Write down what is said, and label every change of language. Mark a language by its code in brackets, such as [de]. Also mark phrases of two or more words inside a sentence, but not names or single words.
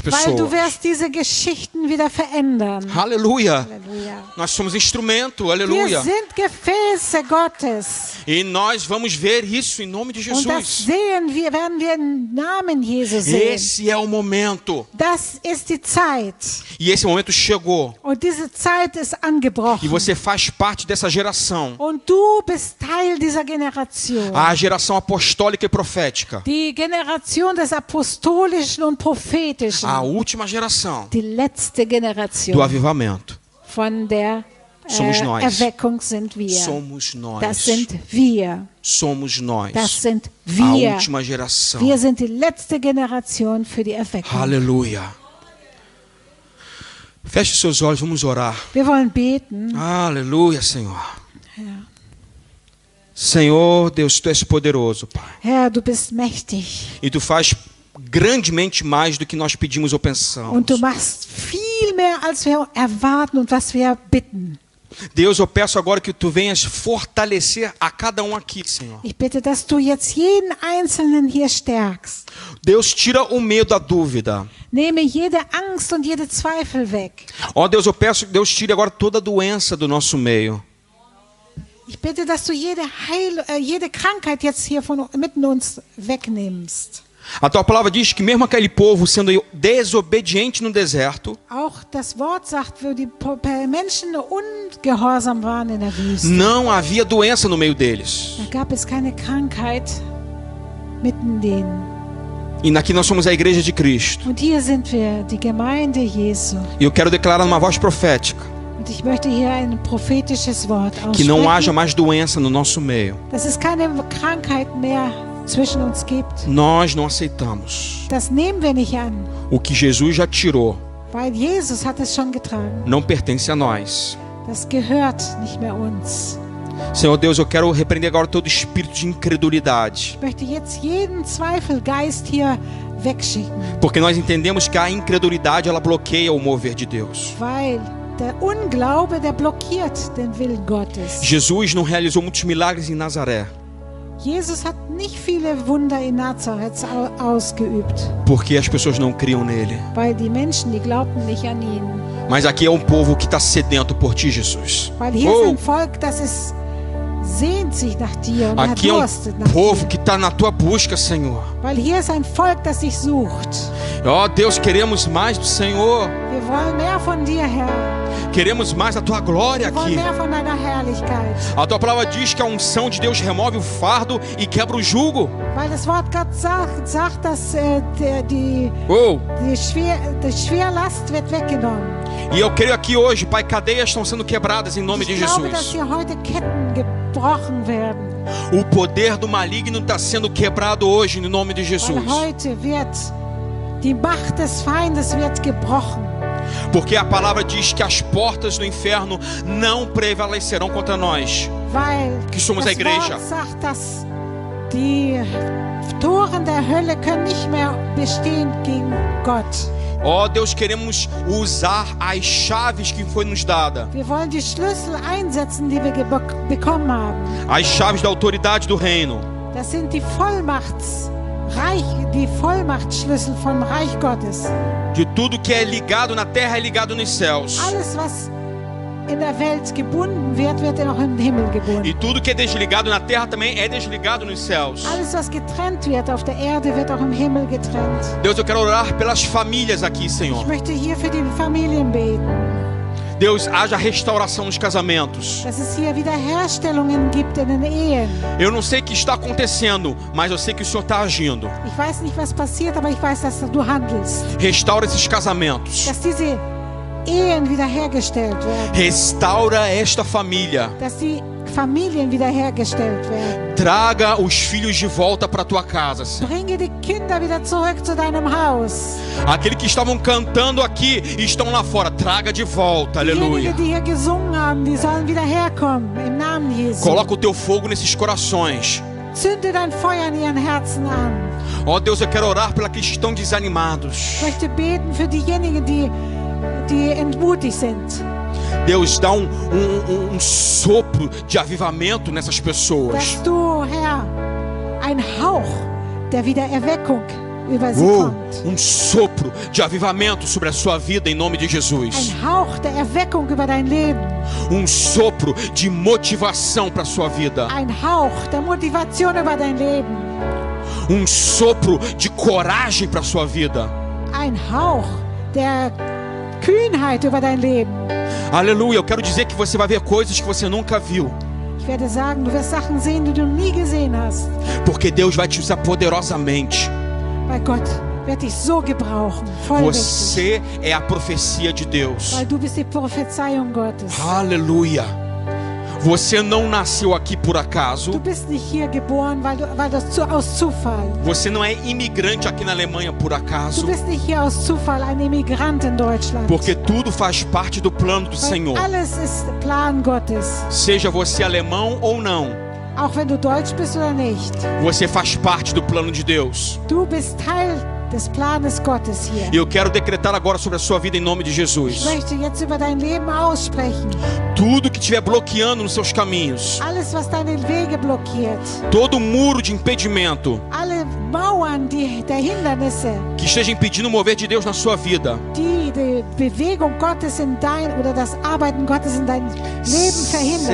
[de] Weil du [pt] pessoas. [de] wirst diese Geschichten wieder verändern. [pt] Aleluia. [de] Halleluja. [pt] Nós somos instrumento, [de] Wir [pt] aleluia. [de] sind Gefäße Gottes. [pt] E nós vamos ver isso em nome de [de] Und das [pt] Jesus. [de] werden wir im Namen Jesu sehen. [pt] Esse é o momento. [de] Das ist die Zeit. [pt] E esse momento chegou. [de] Und diese Zeit ist [pt] E [de] angebrochen. [pt] você faz parte dessa geração. [de] Und du bist Teil dieser Generation. [pt] A geração apostólica e profética. [de] Die Generation des Apostolischen und Prophetischen. [pt] A última geração [de] Die letzte [pt] do [de] Generation [pt] avivamento. [de] von der [pt] Somos nós. [de] Erweckung sind wir. [pt] Somos nós. [de] Das sind wir. [pt] Somos nós. [de] Das sind [pt] A [de] wir. [pt] última geração. [de] Wir sind die letzte Generation für die Erweckung. [pt] Aleluia. Feche seus olhos, vamos orar. [de] Wir wollen beten. [pt] Aleluia, Senhor. [de] Herr. [pt] Senhor, Deus, Tu és poderoso, Pai. [de] Herr, du bist mächtig. [pt] E Tu faz grandemente mais do que nós pedimos ou pensamos. [de] Und du machst viel mehr, als wir erwarten und was wir bitten. [pt] Deus, eu peço agora que Tu venhas fortalecer a cada um aqui, Senhor. [de] Ich bitte, dass du jetzt jeden Einzelnen hier stärkst. [pt] Deus, tira o medo, a dúvida. [de] Nehme jede Angst und jede Zweifel weg. [pt] Ó Deus, eu peço que Deus tire agora toda a doença do nosso meio. [de] Ich bitte, dass du jede Krankheit jetzt hier mitten uns wegnimmst. [pt] A Tua palavra diz que mesmo aquele povo sendo desobediente no deserto, [de] Auch das Wort sagt, wo die Menschen ungehorsam waren in der Wüste. [pt] não havia doença no meio deles. [de] Da gab es keine Krankheit mitten denen. [pt] E aqui nós somos a igreja de Cristo. [de] Und hier sind wir, die Gemeinde Jesu. [pt] E eu quero declarar numa voz profética [de] Und ich möchte hier ein prophetisches Wort [pt] que não haja [de] aussprechen, [pt] mais doença no nosso meio. [de] dass es keine Krankheit mehr zwischen uns gibt. [pt] Nós não aceitamos. [de] Das nehmen wir nicht an, [pt] O que Jesus já tirou [de] weil Jesus hat es schon getragen. [pt] não pertence a nós. [de] Das gehört nicht mehr uns. [pt] Senhor Deus, eu quero repreender agora todo espírito de incredulidade. [de] Ich möchte jetzt jeden Zweifelgeist hier wegschicken, [pt] Porque nós entendemos que a incredulidade ela bloqueia o mover de Deus. [de] weil der Unglaube, der blockiert den Willen Gottes. [pt] Jesus não realizou muitos milagres em Nazaré, [de] Jesus hat nicht viele Wunder in Nazareth ausgeübt, [pt] porque as pessoas não criam nele. [de] weil die Menschen, die glaubten nicht an ihn. [pt] Mas aqui é um povo que está sedento por ti, Jesus. [de] Weil hier ist ein Volk, das es sehnt sich nach dir und [pt] Aqui é [de] durstet nach [pt] povo [de] dir. [pt] que está na tua busca, Senhor. [de] Weil hier ist ein Volk, das dich sucht. [pt] Ó Deus, queremos mais do Senhor. [de] Wir wollen mehr von dir, Herr. [pt] Queremos mais da tua glória [de] Wir wollen [pt] aqui. [de] mehr von deiner Herrlichkeit. [pt] A tua palavra diz que a unção de Deus remove o fardo e quebra o jugo. [de] Weil das Wort Gott sagt, dass die Schwerlast wird weggenommen. [pt] E eu creio aqui hoje, Pai, cadeias estão sendo quebradas em nome de [de] Ich glaube, dass [pt] Jesus. [de] hier heute Ketten gebrochen werden. [pt] O poder do maligno está sendo quebrado hoje em nome de Jesus. [de] Weil heute wird die Macht des Feindes wird gebrochen. [pt] Porque a palavra diz que as portas do inferno não prevalecerão contra nós, [de] Weil [pt] que somos a [de] das [pt] igreja. [de] Wort sagt, dass die Toren der Hölle können nicht mehr bestehen gegen Gott. [pt] Ó Deus, queremos usar as chaves que foi nos dada, [de] Wir wollen die Schlüssel einsetzen, die wir bekommen haben. [pt] as chaves da autoridade do reino. [de] Das sind die Vollmachtsschlüssel vom Reich Gottes. [pt] De tudo que é ligado na terra é ligado nos céus. [de] Alles, was in der Welt gebunden wird, wird auch im Himmel [pt] E [de] gebunden. [pt] tudo que é desligado na terra também é desligado nos céus. [de] Alles, was getrennt wird auf der Erde, wird auch im Himmel getrennt. [pt] Deus, eu quero orar pelas famílias aqui, [de] Ich [pt] Senhor. [de] möchte hier für die Familien beten, [pt] Deus, haja restauração nos casamentos. [de] dass es hier Wiederherstellungen gibt in den Ehen. [pt] Eu não sei o que está acontecendo, mas eu sei que o Senhor está agindo. [de] Ich weiß nicht, was passiert, aber ich weiß, dass du handelst. [pt] Restaura esses casamentos. [de] Dass diese Ehen wiederhergestellt werden. [pt] Restaura esta família. [de] Dass die Familien wiederhergestellt werden. [pt] Traga os filhos de volta para tua casa, Senhor. [de] Bringe die Kinder wieder zurück zu deinem Haus. [pt] Aqueles que estavam cantando aqui e estão lá fora, traga de volta, aleluia. [de] Diejenigen, die hier gesungen haben, die sollen wieder herkommen im Namen Jesu. [pt] Coloca o teu fogo nesses corações. [de] Zünde dein Feuer in ihren Herzen an. [pt] Ó Deus, eu quero orar por aqueles que estão desanimados. [de] Ich möchte beten für diejenigen, die entmutigt sind. [pt] Deus, dá um sopro de avivamento nessas pessoas. [de] Dass du, Herr, ein Hauch der Wiedererweckung über sie kommt. [pt] Sopro de avivamento sobre a sua vida em nome de Jesus. [de] Ein Hauch der Erweckung über dein Leben. [pt] Sopro de motivação para a sua vida. [de] Ein Hauch der Motivation über dein Leben. [pt] Sopro de coragem para a sua vida. [de] Ein Hauch der Kühnheit über dein Leben. [pt] Aleluia, eu quero dizer que você vai ver coisas que você nunca viu. [de] Ich werde sagen, du wirst Sachen sehen, die du nie gesehen hast. [pt] Porque Deus vai te usar poderosamente. [de] Weil Gott wird dich so gebrauchen, vollmächtig. [pt] Você é a profecia de Deus. [de] Weil du bist die Prophezeiung Gottes. [pt] Aleluia. Você não nasceu aqui por [de] Du [pt] acaso. [de] bist nicht hier geboren, aus Zufall. [pt] Você não é imigrante aqui na Alemanha por [de] Du [pt] acaso. [de] bist nicht hier aus Zufall ein Immigrant in Deutschland. [pt] Porque tudo faz parte do plano do [de] Weil [pt] Senhor. [de] alles ist Plan Gottes. [pt] Seja você alemão ou não, [de] Auch wenn du Deutsch bist oder nicht. [pt] você faz parte do plano de Deus. [de] Du bist Teil des Planes Gottes hier. [pt] E eu quero decretar agora sobre a sua vida em nome de [de] Ich [pt] Jesus. [de] möchte jetzt über dein Leben aussprechen. [pt] Tudo que estiver bloqueando nos seus caminhos, [de] Alles, was deine Wege blockiert. [pt] todo muro de impedimento [de] Alle Mauern der Hindernisse, [pt] que esteja impedindo o mover de Deus na sua vida, [de] die Bewegung Gottes in oder das Arbeiten Gottes in dein Leben verhindern,